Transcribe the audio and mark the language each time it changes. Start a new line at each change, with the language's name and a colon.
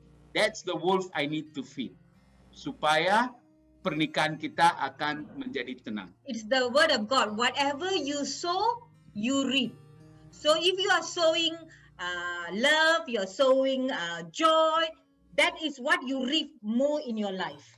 English: That's the wolf I need to feed.
Indonesian: Supaya pernikahan kita akan menjadi tenang.
English: It's the word of God. Whatever you sow, you reap. So if you are sowing love, you're sowing joy, that is what you reap more in your life.